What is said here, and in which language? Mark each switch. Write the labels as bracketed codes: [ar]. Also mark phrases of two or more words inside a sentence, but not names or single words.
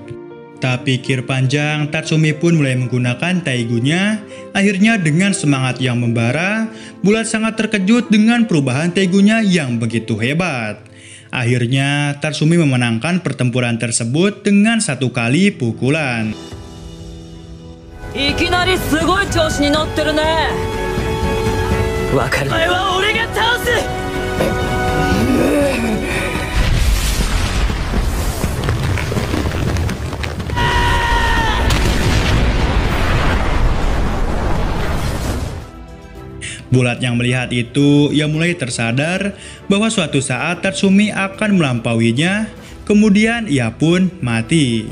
[id] Tak pikir panjang, Tatsumi pun mulai menggunakan Taigunya. Akhirnya dengan semangat yang membara, Bulat sangat terkejut dengan perubahan Taigunya yang begitu hebat. Akhirnya Tatsumi memenangkan pertempuran tersebut dengan satu kali pukulan. [ja] いきなりすごい調子に乗ってるね。わかる。お前は俺が倒す。 [id] Bulat yang melihat itu, ia mulai tersadar bahwa suatu saat Tatsumi akan melampauinya, kemudian ia pun mati.